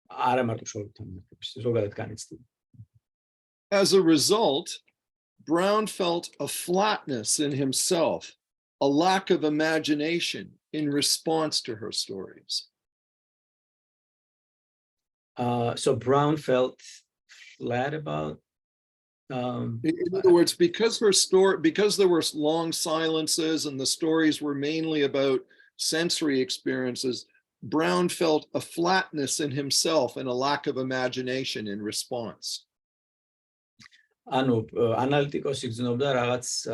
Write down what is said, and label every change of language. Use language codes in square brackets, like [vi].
[ka] არა მარტო მშობლებთან მიმართებაში, ზოგადად განიცდიდა. [en] As a result, Brown felt a flatness in himself, a lack of imagination in response to her stories. So Brown felt flat about. In other words, because there were long silences and the stories were mainly about sensory experiences, Brown felt a flatness in himself and a lack of imagination in response. [ka] ანუ ანალიტიკოსი გრძნობდა რაღაც